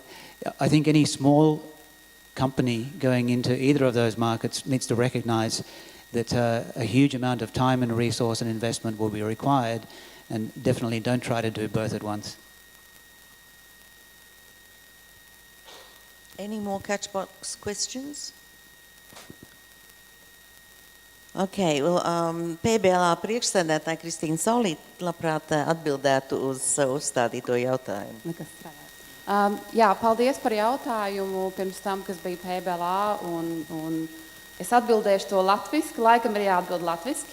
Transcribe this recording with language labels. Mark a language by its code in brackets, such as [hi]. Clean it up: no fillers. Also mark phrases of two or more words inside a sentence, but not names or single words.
[en] I think any small company going into either of those markets needs to recognize that a huge amount of time and resource and investment will be required, and definitely don't try to do both at once. Any more Catchbox questions? Okay, well, [lv] PBLA priekšsēdētāja Kristīna Saulīte labprāt atbildētu uz uzstādīto jautājumu. Jā, paldies par jautājumu pirms tam, kas bija PBLA, un es atbildēšu to latviski, laikam ir jāatbild latviski.